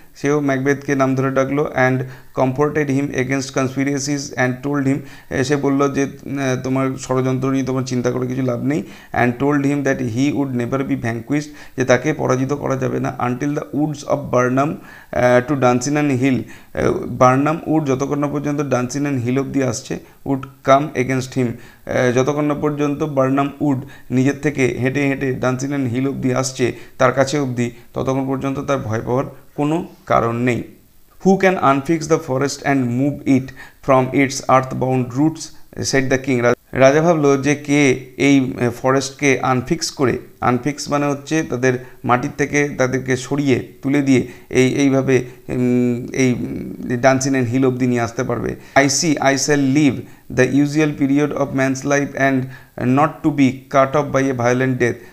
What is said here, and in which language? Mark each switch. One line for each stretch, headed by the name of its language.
Bangla: সেও ম্যাকবেথকে নাম ধরে ডাকলো
English: and comforted him against conspiracies and told him,
Bangla: সে বললো যে তোমার ষড়যন্ত্র নিয়ে তোমার চিন্তা করে কিছু লাভ নেই,
English: and told him that he would never be vanquished,
Bangla: যে তাকে পরাজিত করা যাবে না,
English: until the woods of Birnam to Dunsinane hill,
Bangla: Barnum would যতক্ষণ না পর্যন্ত ডান্সিনান হিল অব্দি আসছে,
English: would come against him,
Bangla: যতক্ষণ না পর্যন্ত বার্নাম উড নিজের থেকে হেঁটে হেঁটে ডান্সিনান হিল অব্দি আসছে তার কাছে অবধি, ততক্ষণ পর্যন্ত তার ভয় পাওয়ার কোনো কারণ নেই।
English: Who can unfix the forest and move it from its earthbound roots, said the king.
Bangla: রাজা ভাবলো যে কে এই ফরেস্টকে আনফিক্স মানে হচ্ছে তাদের মাটির থেকে তাদেরকে সরিয়ে তুলে দিয়ে এইভাবে এই ডান্সিং অ্যান্ড হিল অব্দি নিয়ে আসতে পারবে।
English: I shall live the usual period of man's life and not to be cut off by a violent death.